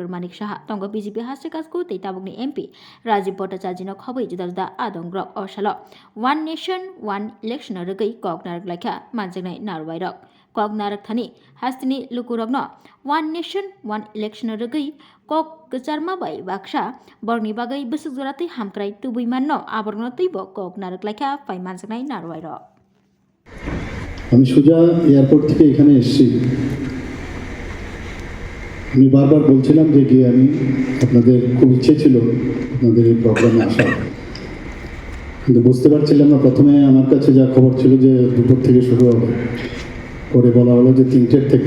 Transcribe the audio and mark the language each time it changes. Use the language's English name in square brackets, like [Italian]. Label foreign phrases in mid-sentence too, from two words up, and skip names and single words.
[Kok Borok] Manik Saha tongo BJP hastikasku teitabugni MP Rajiv Bhattacharya khabai juda adongrok osalo One Nation, One Election rugui koknar lakha manjangai narwairok koknarak thani hastini lukurogno One Nation, One Election rugui kok kecarma bai baksa borni bagai besuk jorati hamkrai tubui manno aborno tibo koknarak lakha faiman jangai narwairo [Bangla] আমি সোজা এয়ারপোর্ট থেকে এখানে এসেছি। আমি বারবার বলছিলাম যে গিয়ে আমি আপনাদের খুব ইচ্ছে ছিল আপনাদের এই প্রোগ্রামে আসার, কিন্তু বুঝতে পারছিলাম না। প্রথমে আমার কাছে যা খবর ছিল যে 2টোর থেকে শুরু হবে, পরে বলা হলো যে 3টের থেকে।